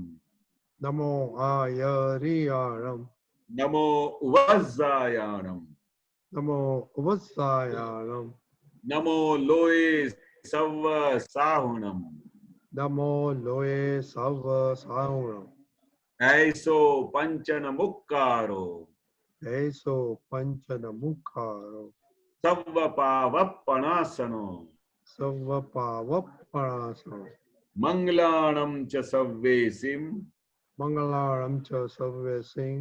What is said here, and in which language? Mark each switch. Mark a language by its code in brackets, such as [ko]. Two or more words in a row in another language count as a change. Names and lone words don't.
[pra] नमो आयरियाणम, नमो उवझायाणम, नमो उवत्सायाणम, नमो लोय सव साहुणम, नमो लोय सव साहुणम, ऐसो पंचन मुक्कारो, ऐसो पंचन मुखारो, सव्व पावप्पणासनो, सव्व पावप्पणासनो, मंगलाणं च सव्वेसिं, मंगलाणं च सव्वेसिं,